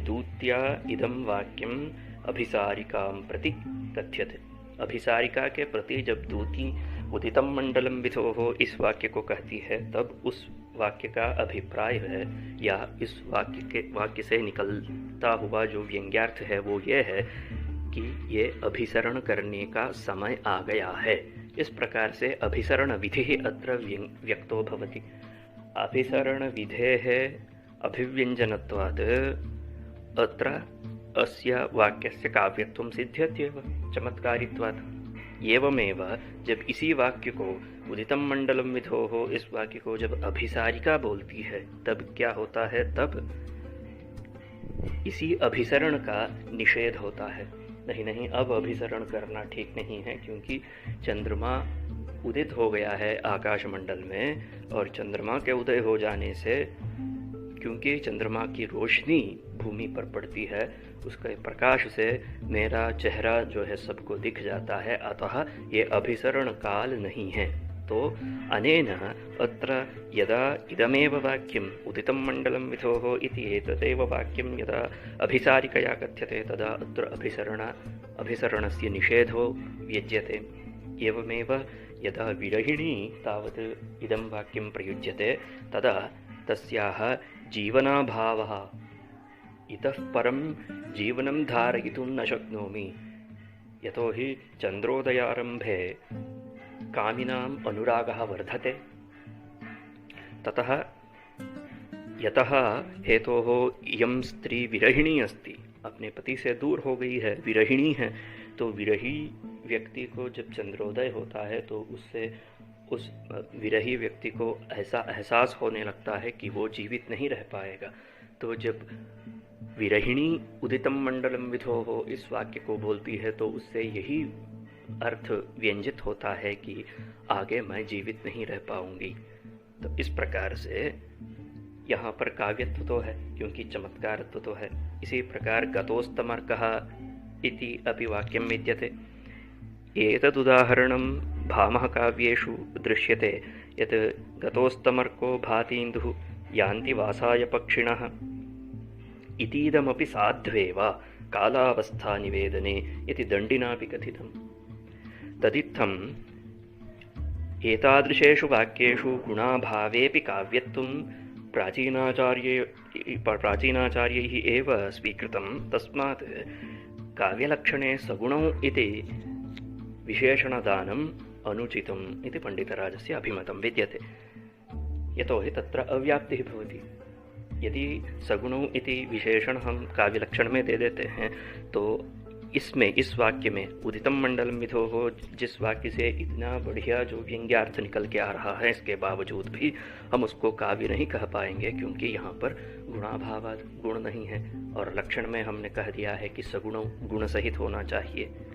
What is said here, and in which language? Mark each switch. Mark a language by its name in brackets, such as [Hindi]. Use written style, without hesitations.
[Sanskrit] दूत्या इदं वाक्यम् अभिसारिकां प्रति कथ्यते। [Hindi] अभिसारिका के प्रति जब दूती उदितं मण्डलं विधोः इस वाक्य को कहती है, तब उस वाक्य का अभिप्राय है या इस वाक्य से निकलता हुआ जो व्यंग्यार्थ है वो ये है कि ये अभिसरण करने का समय आ गया है। इस प्रकार से [Sanskrit] अभिसरण विधि अत्र व्यक्तो भवति। अभिसरण विधेः अभिव्यञ्जनत्वात् अत्र अस्य वाक्यस्य काव्यत्वं सिद्ध्यत्येव चमत्कारित्वात्। [Hindi] एवमेव जब इसी वाक्य को उदितं मण्डलं विधोः इस वाक्य को जब अभिसारिका बोलती है तब क्या होता है? तब इसी अभिसरण का निषेध होता है। नहीं, अब अभिसरण करना ठीक नहीं है, क्योंकि चंद्रमा उदित हो गया है आकाश मंडल में, और चंद्रमा के उदय हो जाने से क्योंकि चंद्रमा की रोशनी भूमि पर पड़ती है, उसके प्रकाश से मेरा चेहरा जो है सबको दिख जाता है, अतः ये अभिसरण काल नहीं है। [Sanskrit] तो अनेन अत्र यदा इदमेव वाक्यम् उदितं मण्डलं विधोः इति एतदेव वाक्यं यदा अभिसारिकया कथ्यते तदा अत्र अभिसरणस्य निषेधो व्यज्यते। एवमेव यदा विरहिणी तावत् इदं वाक्यं प्रयुज्यते तदा तस्याः जीवनाभावः, इतः परं जीवनं धारयितुं न शक्नोमि, यतो हि चन्द्रोदयारम्भे कामिनाम् अनुरागः वर्धते। ततः यतः हेतोः इयं स्त्री विरहिणी अस्ति, [Hindi] अपने पति से दूर हो गई है, विरहिणी है, तो विरही व्यक्ति को जब चंद्रोदय होता है तो उससे उस विरही व्यक्ति को ऐसा एहसास होने लगता है कि वो जीवित नहीं रह पाएगा। तो जब विरहिणी उदितं मंडलम विधो हो इस वाक्य को बोलती है तो उससे यही अर्थ व्यंजित होता है कि आगे मैं जीवित नहीं रह पाऊंगी। तो इस प्रकार से यहाँ पर काव्यत्व तो है क्योंकि चमत्कारत्व तो है। [Sanskrit] इसी प्रकार गतोस्तमर्कः इति अपि वाक्यं विद्यते। एतदुदाहरणं भामह काव्येषु दृश्यते यत् गतोस्तमर्को भातीन्दुः यान्ति वासाय पक्षिणः इतीदमपि साध्वेव कालावस्था निवेदने इति दण्डिनापि कथितम्। तदित्थम् एतादृशेषु वाक्येषु गुणाभावेऽपि काव्यत्वं प्राचीनाचार्यैः एव स्वीकृतं। तस्मात् काव्यलक्षणे सगुणौ इति विशेषणदानम् अनुचितम् इति पंडितराजस्य अभिमतं विद्यते। यतो हि तत्र अव्याप्तिः भवति। [Hindi] यदि सगुणौ इति विशेषण हम काव्यलक्षण में दे देते हैं तो इसमें, इस वाक्य में उदितं मंडलम विधो हो, जिस वाक्य से इतना बढ़िया जो व्यंग्यार्थ निकल के आ रहा है, इसके बावजूद भी हम उसको काव्य नहीं कह पाएंगे क्योंकि यहाँ पर गुणाभावाद गुण नहीं है और लक्षण में हमने कह दिया है कि सगुणों गुण सहित होना चाहिए।